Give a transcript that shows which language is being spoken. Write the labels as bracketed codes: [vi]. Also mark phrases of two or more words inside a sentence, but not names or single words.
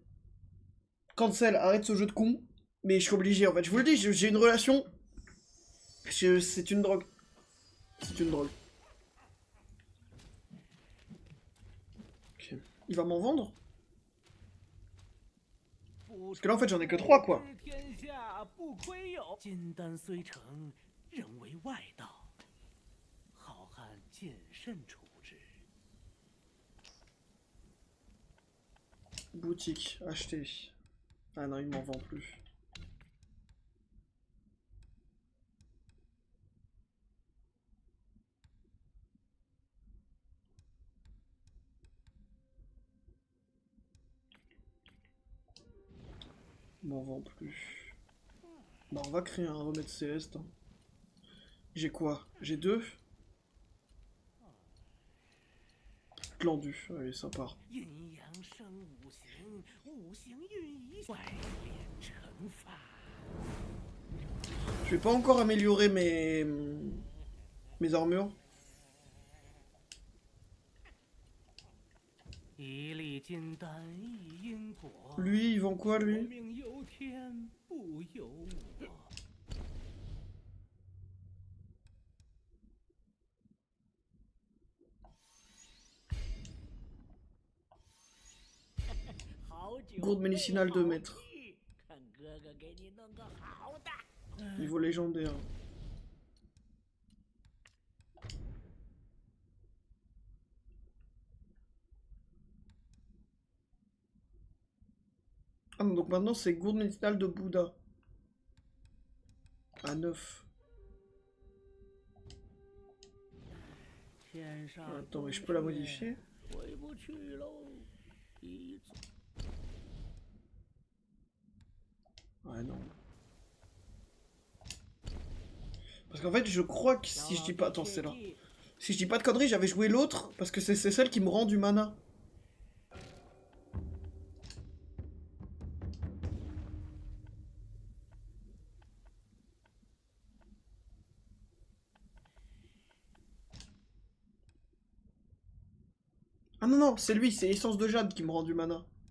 [fr] Cancel, arrête ce jeu de con. Mais je suis obligé, en fait. Je vous le dis, j'ai une relation C'est une drogue. C'est une drogue. Ok. Il va m'en vendre? Parce que là en fait j'en ai que 3 quoi. [zh] 天下不亏有金丹虽成，仍为外道，好汉谨慎处之。 [fr] Boutique, acheter. Ah non, il m'en vend plus. Il m'en vend plus. Bah on va créer un remède céleste. Hein. J'ai quoi? J'ai 2. Glandu, allez ça part. [zh] 阴阳生五行，五行运一外炼成法。 [fr] Je vais pas encore améliorer mes armures. [zh] 一粒金丹一因果， [fr] Lui, il vend quoi [zh] 我 [fr] lui? [zh] 命由天不由我。 [fr] Gourde médicinale 2 mètres. [zh] 看哥哥给你弄个好的。 [fr] Niveau légendaire. Ah non, donc maintenant c'est gourde médicinale de Bouddha. À 9. Attends, mais je peux la modifier? [zh] 回不去喽，一走 [fr] Ouais, non. Parce qu'en fait, je crois que si je dis pas... Attends, c'est là. Si je dis pas de conneries, j'avais joué l'autre, parce que c'est celle qui me rend du mana. Ah non, non, c'est lui, c'est Essence de Jade qui me rend du mana.